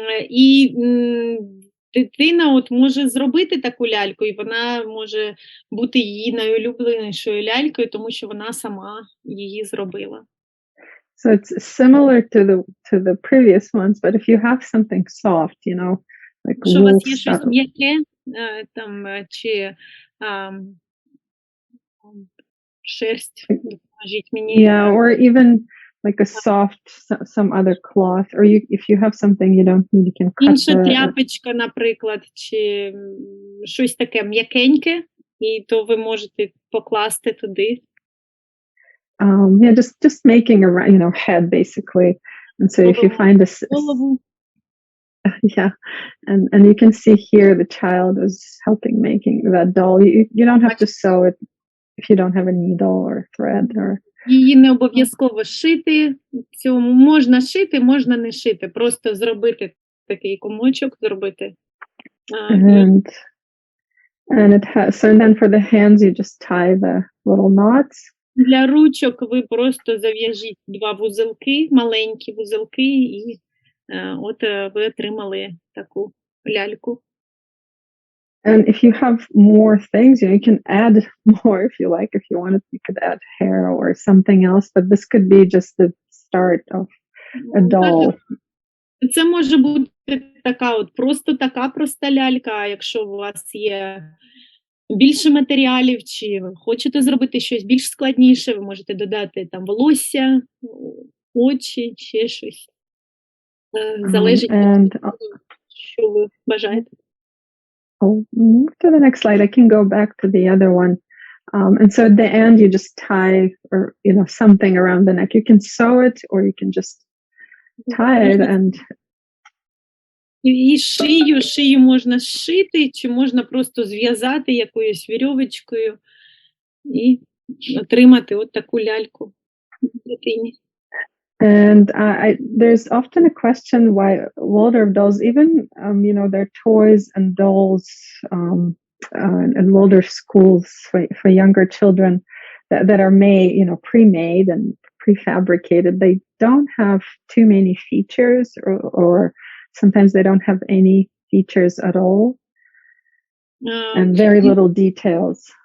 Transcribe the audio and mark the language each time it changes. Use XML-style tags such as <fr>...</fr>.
<uk>І дитина от може зробити таку ляльку, і вона може бути її найулюбленішою лялькою, тому що вона сама її зробила.</uk> <en>So it's similar to the previous ones, but if you have something soft, like</en> <uk>Якщо у вас є щось м'яке, там, чи шерсть, допоможіть мені.</uk> <en>Yeah, or even like a soft, some other cloth, or if you have something you don't need, you can cut</en> <uk>Інша тряпочка, наприклад, чи щось таке м'якеньке, і то ви можете покласти туди.</uk> <en>Yeah, just making a head basically, and so if you find this. Yeah, and you can see here the child is helping making that doll. You don't have to sew it if you don't have a needle or thread or.</en> <uk>Її не обов'язково шити. Цьому можна шити, можна не шити. Просто зробити такий комочок, зробити.</uk> <en>And it has, so then for the hands you just tie the little knots.</en> <uk>Для ручок ви просто зав'яжіть 2 вузелки, маленькі вузелки, і от ви отримали таку ляльку.</uk> <en>And if you have more things, you can add more if you like. If you wanted, you could add hair or something else, but this could be just the start of a doll.</en> <uk>Це може бути така проста лялька, а якщо у вас є більше матеріалів, чи ви хочете зробити щось більш складніше, ви можете додати там волосся, очі, ще щось. Залежить від того, що ви бажаєте.</uk> <en>Move to the next slide. I can go back to the other one. And so at the end, you just tie or something around the neck. You can sew it, or you can just tie it. And</en> <uk>і шию можна зшити, чи можна просто зв'язати якоюсь вірьовочкою і отримати от таку ляльку. дитині.</uk> <en>And there's often a question why Waldorf dolls, even their toys and dolls in Waldorf schools for younger children that are made, pre-made and prefabricated, they don't have too many features, or sometimes they don't have any features at all, and very little details.</en>